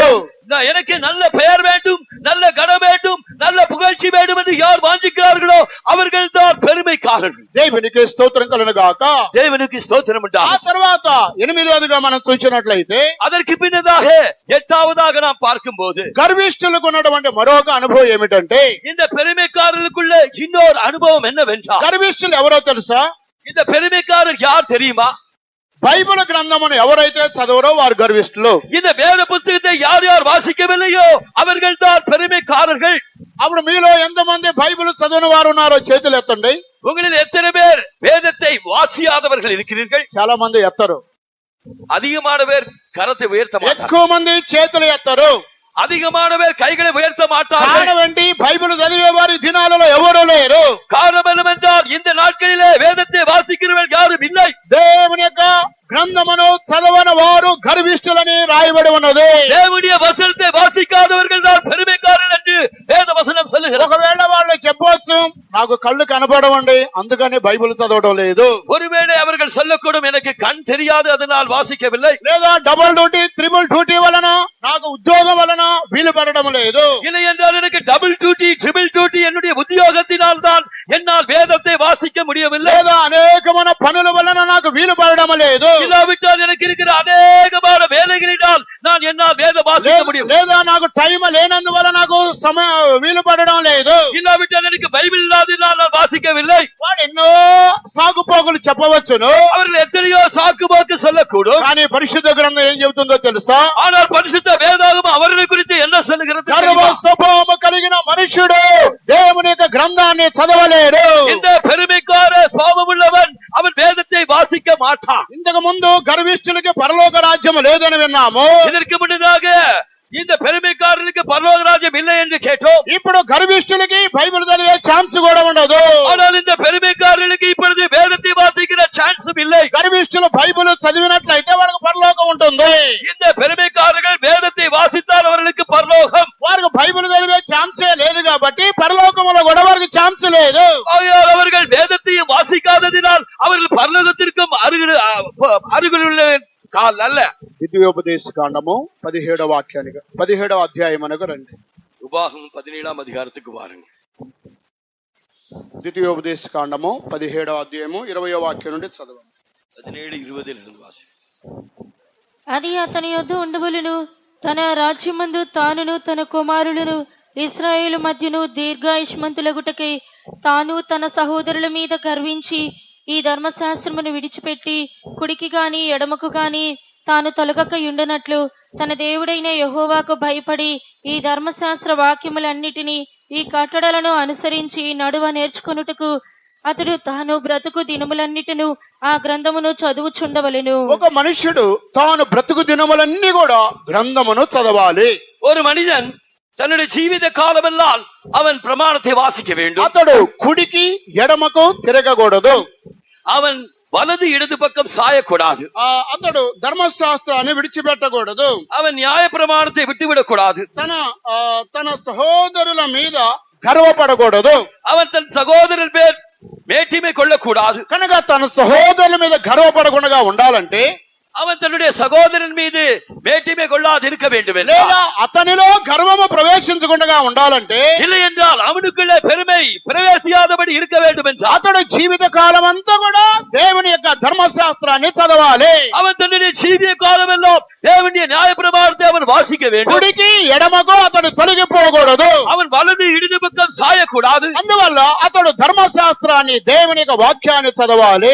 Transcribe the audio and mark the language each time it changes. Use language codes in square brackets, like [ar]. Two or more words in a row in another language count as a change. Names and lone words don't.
[ta] எனக்கு நல்ல பெயர் வேண்டும், நல்ல கனம் வேண்டும், நல்ல புகழ்ச்சி வேண்டும் என்று யார் வாஞ்சிக்கிறார்களோ அவர்கள் தான் பெருமைக்காரர்கள். [te] దేవునికి స్తోత్రం కలుగును గాక. దేవునికి స్తోత్రం ఆ ఉండాలి. తర్వాత 8వదిగా మనం చూసినట్లయితే [ta] அதற்கு பின்னதாக 8ஆவதாக நாம் பார்க்கும்போது [te] గర్విష్ఠులకు ఉన్నటువంటి మరొక అనుభవం ఏమిటంటే [ta] இந்த பெருமைக்காரர்களுக்குள்ள இன்னொரு அனுபவம் என்னவென்றால், [te] గర్విష్ఠులు ఎవరో తెలుసా? [ta] இந்த பெருமைக்காரர் யார் தெரியுமா? [te] బైబిల్ గ్రంథమును ఎవరైతే చదవరో వారు గర్విష్ఠులు. [ta] இந்த வேத புத்தகத்தை யார் யார் வாசிக்கவில்லையோ அவர்கள் தான் பெருமைக்காரர்கள். [te] అప్పుడు మీలో ఎంతమంది బైబిల్ చదవని వారు ఉన్నారో చేతులు ఎత్తండి. [ta] உங்களில் எத்தனை பேர் வேதத்தை வாசியாதவர்கள் இருக்கிறீர்கள்? [te] చాలా మంది ఎత్తరు. [ta] அதிகமான பேர் கரத்தை உயர்த்த மாட்டார்கள். [te] ఎక్కువ మంది చేతులు ఎత్తరు. [ta] அதிகமான பேர் கைகளை உயர்த்த மாட்டார்கள். [te] కారణం ఏంటి? బైబిల్ చదివే వారి దినాలలో ఎవరూ లేరు. [ta] காரணம் என்னவென்றால் இந்த நாட்களிலே வேதத்தை வாசிக்கிறவர்கள் யாரும் இல்லை. [te] దేవుని యొక్క గ్రంథమును చదవని వారు గర్విష్ఠులని రాయబడి ఉన్నది. [ta] தேவனுடைய வசனத்தை வாசிக்காதவர்கள் தான் பெருமைக்காரர்கள் என்று வேத வசனம் சொல்லுகிறது. [te] ఒకవేళ వాళ్ళు చెప్పవచ్చు, నాకు కళ్ళు కనపడవండి అందుకని బైబిల్ చదవడం లేదు. [ta] ஒருவேளை அவர்கள் சொல்லக்கூடும், எனக்கு கண் தெரியாது அதனால் வாசிக்கவில்லை. [te] లేదా [en] double duty, triple duty [te] వలన, నాకు ఉద్యోగం వలన వీలు పడడం లేదు. [ta] இல்லை என்றால் எனக்கு [en] double duty, triple duty [ta] என்னுடைய உத்தியோகத்தினால் தான் என்னால் வேதத்தை வாசிக்க முடியவில்லை. [te] లేదా అనేకమైన పనుల వలన నాకు వీలు పడడం లేదు. [ta] இல்லாவிட்டால் எனக்கு இருக்கிற அநேகமான வேலைகளினால் நான் என்னால் வேத வாசிக்க முடியும். [te] లేదా నాకు టైం లేనందువల్ల నాకు వీలు పడడం లేదు. [ta] இல்லாவிட்டால் எனக்கு பைபிள் இல்லாததினால் நான் வாசிக்கவில்லை. [te] వాళ్ళు ఎన్నో సాగుపోగులు చెప్పవచ్చును. [ta] அவர்கள் எத்தனையோ சாக்குபோக்கு சொல்லக்கூடும். [te] కానీ పరిశుద్ధ గ్రంథం ఏం చెబుతుందో తెలుసా? [ta] ஆனால் பரிசுத்த வேதாகமம் அவர்களை குறித்து என்ன சொல்லுகிறது? [te] గర్వ స్వభావము కలిగిన మనుష్యుడు దేవుని యొక్క గ్రంథాన్ని చదవలేడు. [ta] இந்த பெருமைக்கார சுபாவம் உள்ளவன் அவன் வேதத்தை வாசிக்க மாட்டான். [te] ఇంతకు ముందు గర్విష్ఠులకి పరలోక రాజ్యం లేదని విన్నాము. [ta] இதற்கு முன்னதாக இந்த பெருமைக்காரர்களுக்கு பரலோக ராஜ்யம் இல்லை என்று கேட்டோம். [te] ఇప్పుడు గర్విష్ఠులకి బైబిల్ చదివే ఛాన్స్ కూడా ఉండదు. [ta] ஆனால் இந்த பெருமைக்காரர்களுக்கு இப்பொழுது வேதத்தை வாசிக்கிற சான்ஸும் இல்லை. [te] గర్విష్ఠులు బైబిల్ చదివినట్లయితే వాళ్ళకి పరలోకం ఉంటుంది. [ta] இந்த பெருமைக்காரர்கள் வேதத்தை வாசித்தால் அவர்களுக்கு பரலோகம். [te] వారికి బైబిల్ చదివే ఛాన్సే లేదు కాబట్టి పరలోకంలో కూడా వారికి ఛాన్స్ లేదు. [ta] ஆகையால் அவர்கள் வேதத்தையும் வாசிக்காததினால் அவர்கள் பரலோகத்திற்கும் அருகிலுள்ள கால் அல்ல. [te] ద్వితీయోపదేశ కాండము 17వ అధ్యాయమునకు రండి. [ta] உபாகமம் 17ஆம் அதிகாரத்துக்கு வாருங்கள். [te] ద్వితీయోపదేశ కాండము 17వ అధ్యాయము 20వ వాక్యం నుండి చదవండి. 17:20 వాసి. అది అతని యొద్ద ఉండవలెను, తన రాజ్యమందు తానును తన కుమారులను ఇశ్రాయేలు మధ్యను దీర్ఘాయుష్మంతులగుటకై తాను తన సహోదరుల మీద గర్వించి ఈ ధర్మశాస్త్రమును విడిచిపెట్టి కుడికి గాని ఎడమకు గాని తాను తొలగకయుండనట్లు తన దేవుడైన యెహోవాకు భయపడి ఈ ధర్మశాస్త్ర వాక్యములన్నిటినీ ఈ కట్టడలను అనుసరించి నడువ నేర్చుకొనుటకు అతడు తాను బ్రతుకు దినములన్నిటిను ఆ గ్రంథమును చదువుచుండవలెను. ఒక మనుష్యుడు తాను బ్రతుకు దినములన్నీ కూడా గ్రంథమును చదవాలి. [ta] ஒரு மனிதன் தன்னுடைய ஜீவித காலமெல்லாம் அவன் பிரமாணத்தை வாசிக்க வேண்டும். [te] అతడు కుడికి ఎడమకు తిరగకూడదు. [ta] அவன் வலது இடது பக்கம் சாயக்கூடாது. [te] అతడు ధర్మశాస్త్రాన్ని విడిచిపెట్టకూడదు. [ta] அவன் நியாய பிரமாணத்தை விட்டுவிடக் கூடாது. [te] తన సహోదరుల మీద గర్వపడకూడదు. [ta] அவன் தன் சகோதரன் பேர் மேட்டிமை கொள்ளக்கூடாது. [te] కనుక తన సహోదరుల మీద గర్వపడకుండా ఉండాలంటే [ta] அவன் தன்னுடைய சகோதரன் மீது மேட்டிமை கொள்ளாது இருக்க வேண்டும். [te] లేదా అతనిలో గర్వము ప్రవేశించకుండా ఉండాలంటే [ta] இல்லை என்றால் அவனுக்குள்ளே பெருமை பிரவேசியாதபடி இருக்க வேண்டும் என்றால் [te] అతడు జీవిత కాలం అంతా కూడా దేవుని యొక్క ధర్మశాస్త్రాన్ని చదవాలి. [ta] அவன் தன்னுடைய ஜீவிய காலம் எல்லாம் தேவனுடைய நியாய பிரமாணத்தை அவன் வாசிக்க வேண்டும். [te] కుడికి ఎడమకు అతడు తొలగిపోకూడదు. [ta] அவன் வலது இடது பக்கம் சாயக்கூடாது. [te] అందువల్ల అతడు ధర్మశాస్త్రాన్ని దేవుని యొక్క వాక్యాన్ని చదవాలి.